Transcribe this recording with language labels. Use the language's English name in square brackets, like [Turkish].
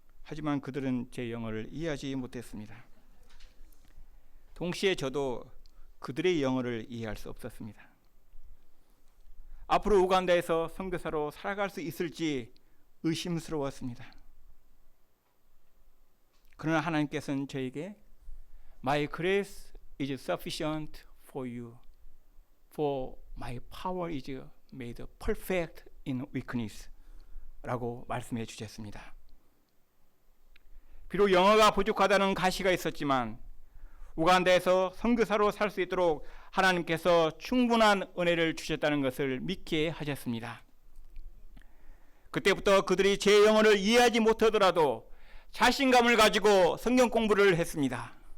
[Korean] 하지만 그들은 제 영어를 이해하지 못했습니다. 동시에 저도 그들의 영어를 이해할 수 없었습니다. 앞으로 우간다에서 선교사로 살아갈 수 있을지 의심스러웠습니다. 그러나 하나님께서는 저에게 [English] My grace is sufficient for you, for my power is made perfect in weakness [Korean] 라고 말씀해 주셨습니다. 비록 영어가 부족하다는 가시가 있었지만 우간다에서 선교사로 살 수 있도록 하나님께서 충분한 은혜를 주셨다는 것을 믿게 하셨습니다. 그때부터 그들이 제 영어를 이해하지 못하더라도 자신감을 가지고 성경 공부를 했습니다.